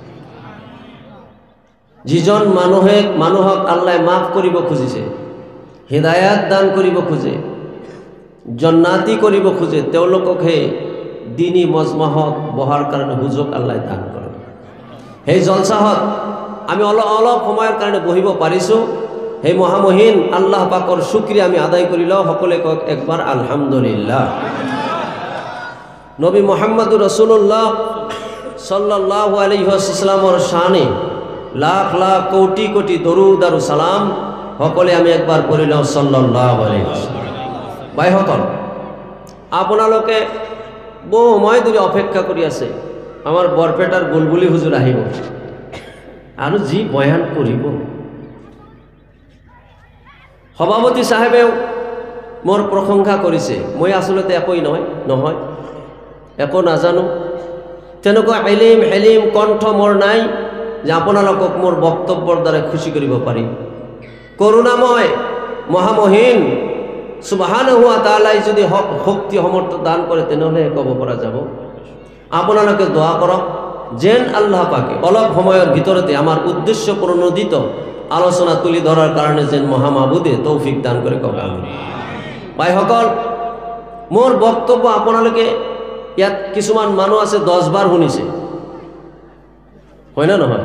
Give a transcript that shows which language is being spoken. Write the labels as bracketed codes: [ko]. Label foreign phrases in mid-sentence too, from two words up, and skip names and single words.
[as] যিজন মানুহক আল্লাহ মাফ কৰিব খুজিছে, হিদায়াত দান কৰিব খোজে, জন্নাতি কৰিব খোজে, তেওঁলোককহে দিনী মজমাহত বহাৰ কাৰণে সুযোগ আল্লাহ দান কৰে। সেই জলসাহত আমি অলপ সময়ৰ কাৰণে বহিব পাৰিছোঁ। সেই মহামহিন আল্লাহ পাকৰ শুক্ৰিয়া আমি আদায় কৰি লওঁ। সকলোৱে কওক একবাৰ আলহামদুলিল্লাহ। নবী [ar] محمد رسول الله صلى الله عليه وسلم [as] শানে লাখ লাখ কোটি কোটি দরুদ আর সালাম সকলে আমি একবার পড়ি লওঁ [ar] صلى الله عليه وسلم. [as] ভাইসকল আপোনালোকে বহু সময় ধৰি অপেক্ষা কৰি আছে আমাৰ বৰপেটাৰ বুলবুলি হুজুৰ আহিব আৰু যি বয়ান কৰিব। সভাপতি সাহেবেও মোৰ প্ৰশংসা কৰিছে। মই আচলতে একোই নহয় একো নাজানো, তেনেকুৱা হেলিম কণ্ঠ মোৰ নাই যে আপোনালোকক মোৰ বক্তব্যৰ দ্বাৰা খুশি কৰিব পাৰিম। করুণাময় মহামহিন [ar] سبحانه وتعالى [as] যদি শক্তি সমর্থ দান করে তেনেহলে কব পৰা যাব। আপোনালোকে দোয়া কৰক যেন আল্লাহ পাকে অলপ সময়ৰ ভিতৰতে আমাৰ উদ্দেশ্য প্ৰণোদিত আলোচনা তুলি ধৰাৰ কাৰণে যেন মহামাবুদে তৌফিক দান কৰে। কওক আমিন। ভাইসকল মোৰ বক্তব্য আপোনালোকে ইয়াত কিছুমান মানুহ আছে 10 বাৰ শুনিছে, হয় না নহয়?